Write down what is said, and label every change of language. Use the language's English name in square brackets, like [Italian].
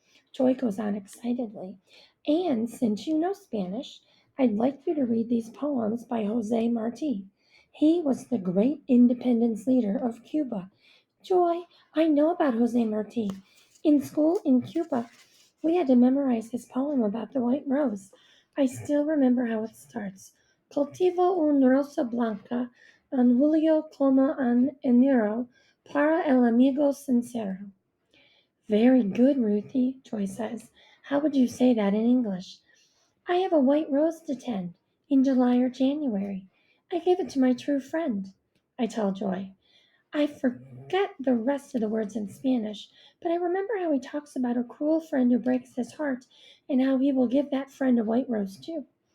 [English] Joy goes on excitedly. And since you know Spanish, I'd like you to read these poems by Jose Marti. He was the great independence leader of Cuba. Joy, I know about Jose Marti. In school in Cuba, we had to memorize his poem about the white rose. I still remember how it starts. [Spanish] Cultivo un rosa blanca en julio como en enero para el amigo sincero. [English] Very good, Ruthie, Joy says. How would you say that in English? I have a white rose to tend in July or January. I gave it to my true friend, I tell Joy. I forget the rest of the words in Spanish, but I remember how he talks about a cruel friend who breaks his heart and how he will give that friend a white rose too.